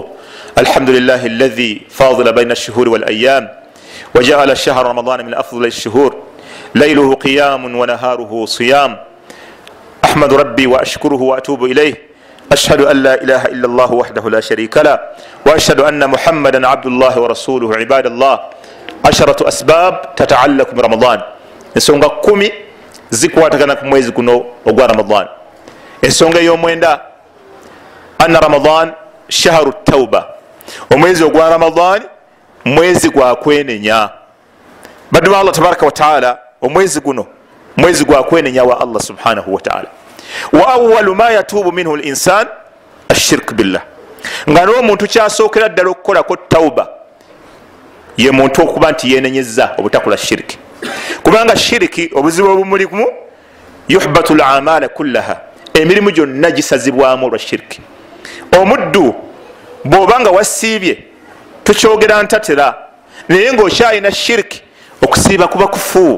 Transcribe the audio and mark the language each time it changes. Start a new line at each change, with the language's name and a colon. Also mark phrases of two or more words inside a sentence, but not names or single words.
Arabic: الحمد لله الذي فاضل بين الشهور والأيام وجعل شهر رمضان من أفضل الشهور، ليله قيام ونهاره صيام. أحمد ربي وأشكره وأتوب إليه. أشهد أن لا إله إلا الله وحده لا شريك له، وأشهد أن محمدا عبد الله ورسوله. عباد الله، 10 أسباب تتعلق برمضان.
Ganda: ensonga 10 zikwatagana ku mwezi guno ogwa Ramadan. Ensonga ey'omwenda,
Arabic: أن رمضان شهر توبة,
Ganda: omwezi ogwa Ramadan mwezi gwa kwenenya. Baddu
Arabic: الله تبارك وتعالى,
Ganda: omwezi guno mwezi gwa kwenenya wa Allah
Arabic: سبحانه وتعالى. وأول ما يتوب منه الإنسان الشرك بالله,
Ganda: nga n'omuntu kyasookera ddala okukolako tauba ye muntu okuba nti yeenenyezza obutakola shiriki. Kubanga shiriki obuzibu obumulimu,
Arabic: يحبط الأعمال كلها,
Ganda: emirimu gyonna gisazibwamu olwa shiriki. Omuddu bw'obanga wasiibye tukyogera ntatera, naye ng'okyalina shiriki, okusiiba kuba kufu.